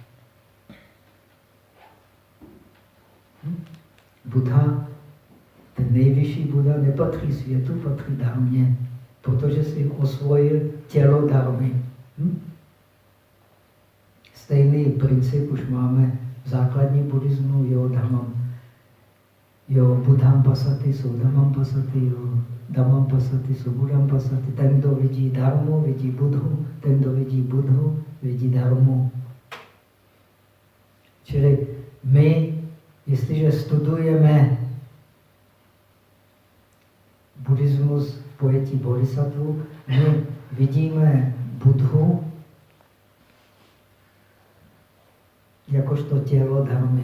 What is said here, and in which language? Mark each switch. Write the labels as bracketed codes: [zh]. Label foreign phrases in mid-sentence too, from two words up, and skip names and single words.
[cs] Buddha, ten nejvyšší Buddha, nepatří světu, patří dharmě, protože si osvojil tělo dharmy. Stejný princip už máme v základním buddhismu, [pi] jo dhammam. Jo buddham pasati, so dhammam pasati, jo dhammam pasati, so buddham pasati. [cs] Ten, kdo vidí dharmu, vidí Buddhu, ten, kdo vidí Buddhu, vidí dharmu. Čili my, jestliže studujeme buddhismus v pojetí bodhisattva, my vidíme Buddhu jakožto tělo dharmy.